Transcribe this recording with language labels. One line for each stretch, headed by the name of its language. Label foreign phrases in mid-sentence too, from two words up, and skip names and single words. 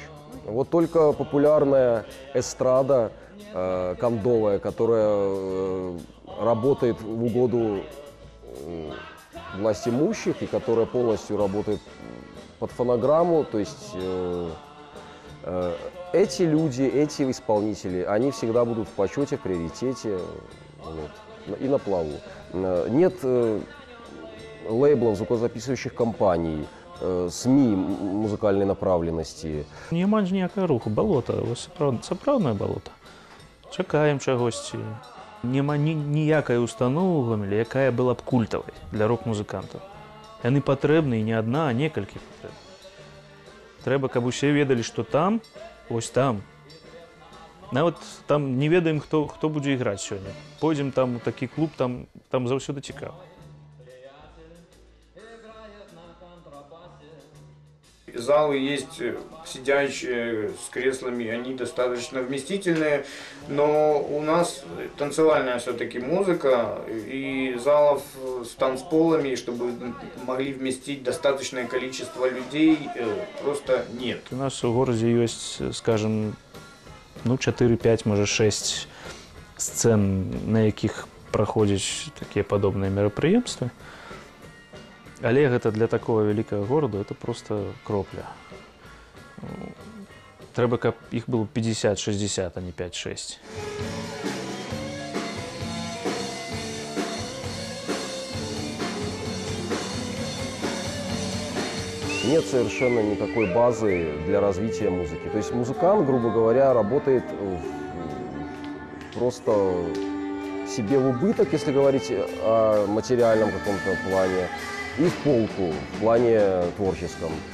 Russian: Вот только популярная эстрада кондовая, которая работает в угоду власть имущих и которая полностью работает под фонограмму, то есть эти люди, эти исполнители, они всегда будут в почете, в приоритете, вот, и на плаву. Нет лейблов, звукозаписывающих компаний, СМИ музыкальной направленности.
Belarusian: Нема ж ніякого руху, болото, сапраўднае болото. Чакаем чагосьці. Няма ніякай установы ў Гомелі, якая была б культавай для рок-музыкантаў. Яны патрэбны і не адна, а некалькі патрэбны. Трэба, каб усе ведалі, што там, ось там. Нават там не ведаем, хто будзе іграць сёння. Пойдзем там у такі клуб, там заўсёды цікава.
Russian: Залы есть сидящие с креслами, они достаточно вместительные, но у нас танцевальная все-таки музыка, и залов с танцполами, чтобы могли вместить достаточное количество людей, просто нет. У нас в городе есть, скажем, 4-5, может 6 сцен,
Belarusian: на якіх праходзяць такія падобныя мерапрыемствы. Але гэта для такого вялікага гораду
Russian: это просто
Belarusian: кропля. Трэба, каб іх было 50-60, а не 5-6.
Russian: Нет совершенно никакой базы для развития музыки. То есть музыкант, грубо говоря, работает просто себе в убыток, если говорить о материальном каком-то плане, и в полку в плане творческом.